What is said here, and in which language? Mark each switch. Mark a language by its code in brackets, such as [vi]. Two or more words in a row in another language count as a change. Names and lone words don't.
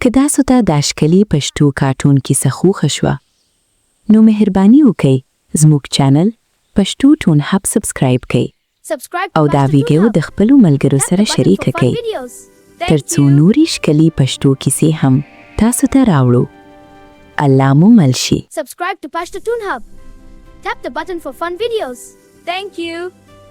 [ps] که تاسو ته د اشکلي پښتو کارټون کیسه خوښه شوه نو مهرباني وکړئ زموږ چینل پښتو ټون هب سبسکرایب کړئ او دا ویډیو د خپلو ملګرو سره شریک کړئ ترڅو نورې ښکلي پښتو کیسې هم تاسو ته راوړو. الله مو مل شي. [en] Subscribe to Pashto Toon Hub. Tap the button for fun videos. Thank you.